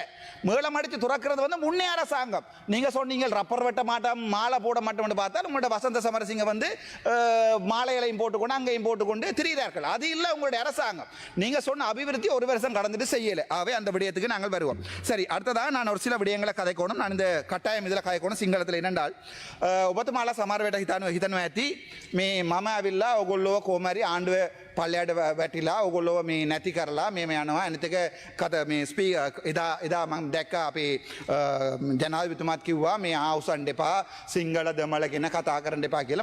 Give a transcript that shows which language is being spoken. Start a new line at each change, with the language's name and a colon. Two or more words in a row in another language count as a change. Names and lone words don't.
Tamil: மேளம் அடித்து திறக்கிறது வந்து முன்னே அரசாங்கம். நீங்கள் சொன்னீங்க ரப்பர் வெட்ட மாட்டோம் மாலை போட மாட்டோம்னு பார்த்தால் உங்களோட வசந்த சமரசிங்க வந்து மாலைகளையும் போட்டுக்கொண்டு அங்கேயும் போட்டுக்கொண்டு திரிகிறார்கள். அது இல்லை உங்களுடைய அரசாங்கம். நீங்க சொன்ன அபிவிருத்தி ஒரு வருஷம் கடந்துட்டு செய்யல. ஆகவே அந்த விடயத்துக்கு நாங்கள் வருவோம். சரி, அடுத்ததாக நான் ஒரு சில விடயங்களை கதைக்கணும். நான் இந்த கட்டாயம் இதில் கதைக்கணும் සිංහලத்தில் என்னென்றால்
Sinhala: ඔබතුමාලා සමහර වෙලට හිතනවා ඇති මේ මම ඇවිල්ලා ඔයගොල්ලෝ කොහොම හරි ආණ්ඩුව පල්ලයට වැටිලා ඔයගොල්ලෝ මේ නැති කරලා මේ යනවා. අනිත් එක මේ එදා මම දැක්කා අපේ ජනාධිපතිතුමාත් කිව්වා මේ ආවුසන් දෙපා සිංහල දෙමළ ගැන කතා කරන්න එපා කියලා.